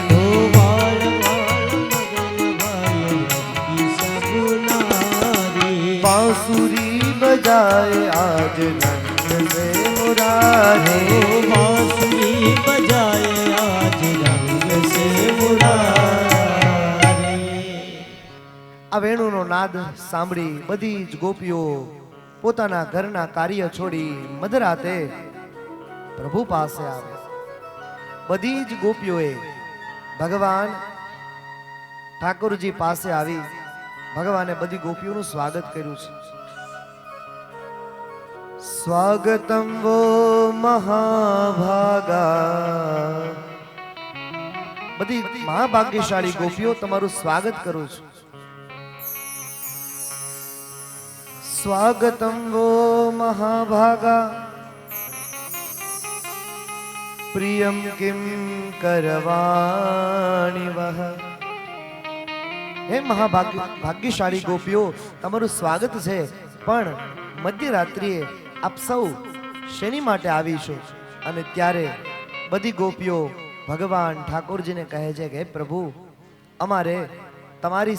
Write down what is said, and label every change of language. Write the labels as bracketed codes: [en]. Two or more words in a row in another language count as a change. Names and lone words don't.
[hi] ओ बाल बाल मगन भय की सब नारी बांसुरी बजाए आज रंग से मुरारी बांसुरी बजाए आज रंग से मुरारी [gu] આ વેણુનો નાદ સાંભળી બધી જ ગોપીઓ પોતાના ઘરના કાર્ય છોડી મધરાતે પ્રભુ પાસે આવે બધી જ ગોપીઓએ ભગવાન ઠાકોરજી પાસે આવી ભગવાને બધી ગોપીઓનું સ્વાગત કર્યું છે [sa] સ્વાગતમ વો [gu] મહાભાગા બધી મહાભાગ્યશાળી ગોપીઓ તમારું સ્વાગત કરું છું [sa] स्वागतम वो महाभागा प्रियम किम करवाणी वह [gu] હે ભાગ્યશાળી ગોપીઓ તમારું સ્વાગત છે પણ મધ્યરાત્રિએ આપ સૌ શેની માટે આવીશું અને ત્યારે બધી ગોપીઓ ભગવાન ઠાકોરજીને કહે છે કે હે પ્રભુ અમારે તમારી